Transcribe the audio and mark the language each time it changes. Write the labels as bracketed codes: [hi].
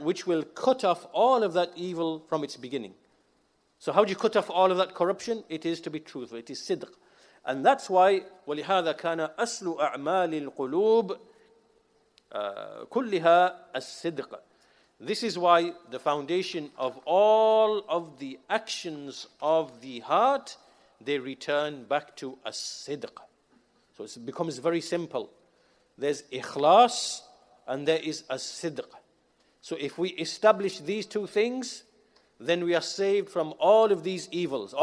[en] Which will cut off all of that evil from its beginning. So how do you cut off all of that corruption? It is to be truthful, it is sidq. And that's why [ar] وَلِهَذَا كَانَ أَصْلُ أَعْمَالِ الْقُلُوبِ كُلِّهَا الصِّدْقِ. [en] This is why the foundation of all of the actions of the heart, they return back to as-sidq. So it becomes very simple. There's ikhlas and there is as-sidq. So if we establish these two things, then we are saved from all of these evils.